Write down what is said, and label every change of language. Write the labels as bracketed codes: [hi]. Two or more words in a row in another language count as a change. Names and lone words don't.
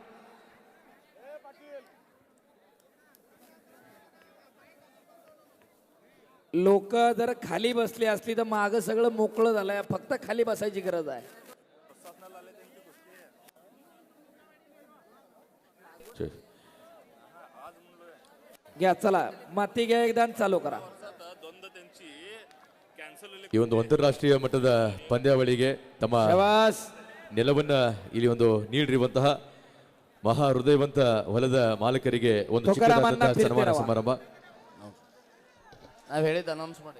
[mr] लोक जर खाली बसली असली तर माग सगळं मोकळं झालंय, फक्त खाली बसायची गरज आहे. घ्या, चला माती घ्या एकदा आणि चालू करा. [kn] ಈ ಒಂದು ಅಂತಾರಾಷ್ಟ್ರೀಯ ಮಟ್ಟದ ಪಂದ್ಯಾವಳಿಗೆ ತಮ್ಮ ಶಬಾಸ್. ನೆಲವನ್ನ ಇಲ್ಲಿ ಒಂದು ನೀಡಿರುವಂತಹ ಮಹಾ ಹೃದಯವಂತ ಹೊಲದ ಮಾಲಕರಿಗೆ ಒಂದು ಚಿಕ್ಕದಾದಂತಹ ಸನ್ಮಾನ ಸಮಾರಂಭ. ನಾವು ಹೇಳಿದ್ದು ಅನೌನ್ಸ್ ಮಾಡಿ.